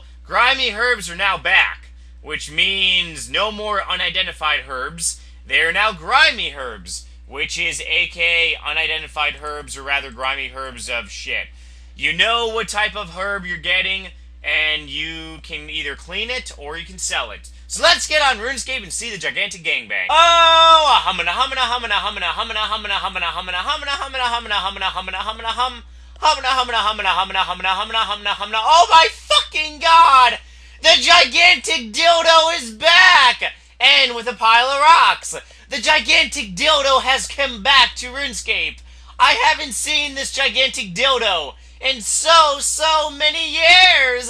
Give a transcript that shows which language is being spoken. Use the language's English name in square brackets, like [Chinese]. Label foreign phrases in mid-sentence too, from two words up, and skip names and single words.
[English] Grimy herbs are now back, which means no more unidentified herbs. They are now grimy herbs, which is aka unidentified herbs, or rather grimy herbs of shit. You know what type of herb you're getting, and you can either clean it or you can sell it. So let's get on RuneScape and see the gigantic gangbang. Oh, humana humana humana humana humana humana humana humana humana humana humana humana humana humana hum humana humana humana humana humana humana humana humana. Oh my fucking god! The gigantic dildo is back! And with a pile of rocks. The gigantic dildo has come back to RuneScape. I haven't seen this gigantic dildo in so many years.